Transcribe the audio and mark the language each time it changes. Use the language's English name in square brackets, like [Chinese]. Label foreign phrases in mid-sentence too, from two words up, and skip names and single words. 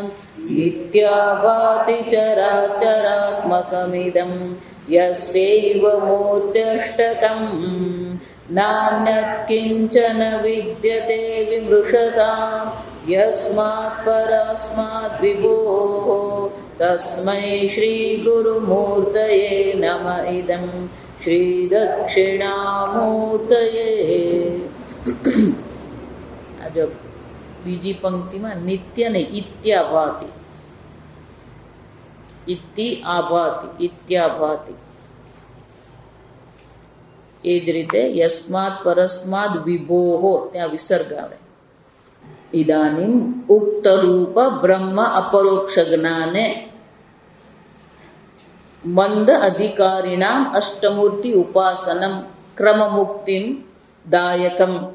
[Sanskrit] नित्याभाति चराचरात्मकमिदं यस्यैव मूर्त्यष्टकम् नान्यत्किञ्चन विद्यते विमृशताम् यस्मात् परस्मात् विभोः तस्मै श्रीगुरुमूर्तये नमः इदं श्रीदक्षिणामूर्तये। [Gujarati] આ જો બીજી પંક્તિમાં નિત્ય ને ઇત્યાભાતિ [Sanskrit] ઇતિ આભાતિ ઇત્યાભાતિ [Gujarati] એ જ રીતે [Sanskrit] યસ્માત પરસ્માદ વિભોહો [Gujarati] ત્યાં વિસર્ગ આવે [Sanskrit] ઇદાનીમ ઉક્ત રૂપ બ્રહ્મ અપરોક્ષ જ્ઞાને મંદ અધિકારીણામ અષ્ટમૂર્તિ ઉપાસનમ ક્રમ મુક્તિમ દાયકમ